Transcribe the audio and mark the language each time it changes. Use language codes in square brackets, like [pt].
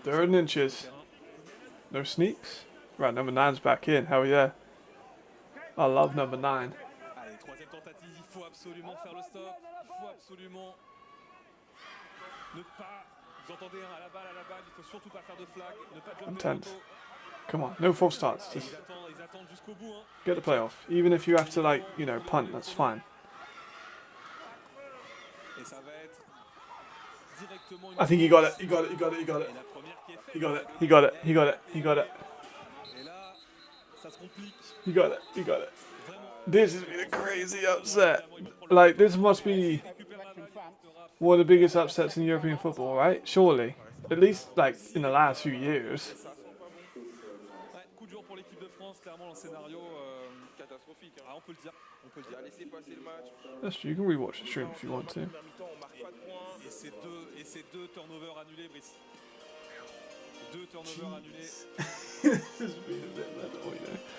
[en] 3rd and inches. No sneaks. Right, number 9's back in. Hell yeah. I love number 9. [fr] Allez, 3e tentative. Il faut absolument faire le stop. Il faut absolument ne pas. Vous entendez à la balle. Il faut surtout pas faire de flag. Ne pas [en] I'm jumper tense. Come on, no false starts. Just [fr] ils attendent jusqu'au bout. [en] get the playoff. Even if you have to, like, you know, punt, that's fine. [fr] Et ça va être directement une... [en] I think he got it. He got it. He got it. He got it. [fr] Et la première qui est faite. [en] He got it. He got it. He got it. He got it. [fr] Et là, ça se complique. [en] He got it. He got it. [fr] Vraiment. [en] This has been a crazy upset. Like, this must be one of the biggest upsets in European football, right? Surely. At least, like, in the last few years. [fr] Coup dur pour l'équipe de France, clairement le scénario catastrophique. Ah, on peut le dire. Il a laissé passer le match. [en] That's true. You can rewatch the stream if you want to. [fr] On marque pas de points. Et ces deux turnovers annulés, Brice. 2 turnovers annulés. [en] This has been a bit mental, you know.